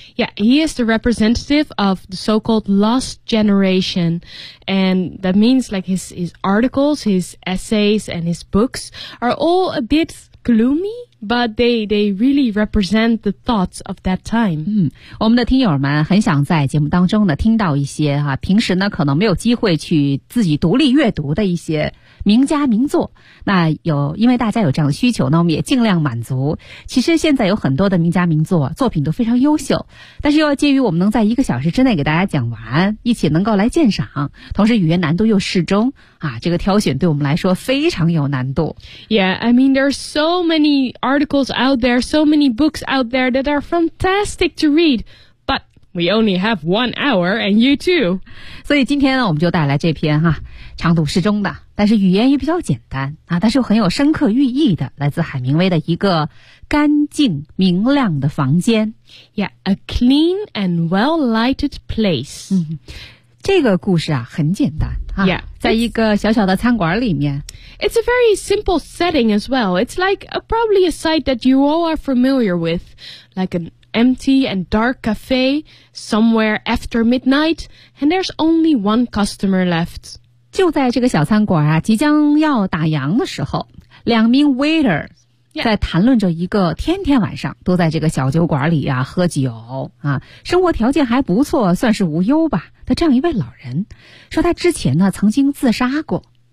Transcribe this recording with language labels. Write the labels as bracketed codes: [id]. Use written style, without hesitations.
[en] Yeah, he is the representative of the so-called Lost Generation, and that means like his articles, his essays, and his books are all a bit gloomy. But they really represent the thoughts of that time. [zh] 嗯，我们的听友们很想在节目当中呢听到一些哈、啊，平时呢可能没有机会去自己独立阅读的一些名家名作。那有因为大家有这样的需求呢，我们也尽量满足。其实现在有很多的名家名作作品都非常优秀，但是又要介于我们能在一个小时之内给大家讲完，一起能够来鉴赏，同时语言难度又适中啊，这个挑选对我们来说非常有难度。 [en] Yeah, I mean there are so many. Articles out there, so many books out there that are fantastic to read, but we only have 1 hour, and you too. [zh] 所以今天呢，我们就带来这篇哈，长度适中的，但是语言也比较简单啊，但是又很有深刻寓意的，来自海明威的一个干净明亮的房间。 [en] Yeah, a clean and well-lighted place.、 [zh] 嗯、这个故事啊，很简单啊， yeah, 在一个小小的餐馆里面。 [en] It's a very simple setting as well. It's like a, probably a sight that you all are familiar with, like an empty and dark cafe somewhere after midnight, and there's only one customer left. [zh] 就在这个小餐馆啊，即将要打烊的时候，两名 waiter 在谈论着一个天天晚上都在这个小酒馆里啊喝酒啊，生活条件还不错，算是无忧吧的这样一位老人，说他之前呢曾经自杀过。